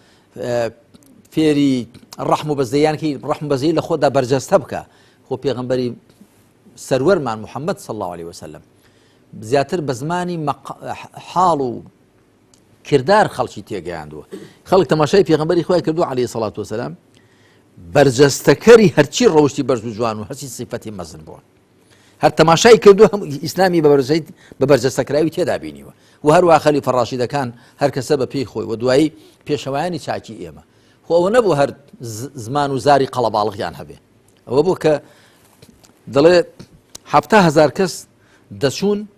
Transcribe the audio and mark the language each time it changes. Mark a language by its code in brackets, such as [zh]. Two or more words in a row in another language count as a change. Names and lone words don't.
[ckb] فێری ڕەحم و بەزەیان کە ڕەحم بەزەی لە خۆتدا بەرجەستە بکە خۆ پێغەمبەری سەروەرمان محەممەد [ar] صلی الله عليه وسلم [ckb] زیاتر بە زمانی حاڵ و کردار خەڵکی تێگەیاندووە خەڵک تەماشای پێغەمبەری خۆی کردو [ar] عليه الصلاة والسلام [ckb] بەرجەستەکەری هەرچی ڕەوشی بەرز و جوان و هەرچی سیفەتی مەزن بووە هەر تەماشای کردو هەموو ئیسلامی بە بەرجەستەکراوی تێدا بینیوە و هەروە خەلیفە ڕاشیدەکان هەر کەسە بە پێی خۆی و دوایی پێشەوایانی چاکی ئێمە خۆ ئەوە نەبوو هەر زمان و زاری قەڵەباڵغیان هەبێ ئەوە بوو کە دەڵێ 7,000 کەس دەچوون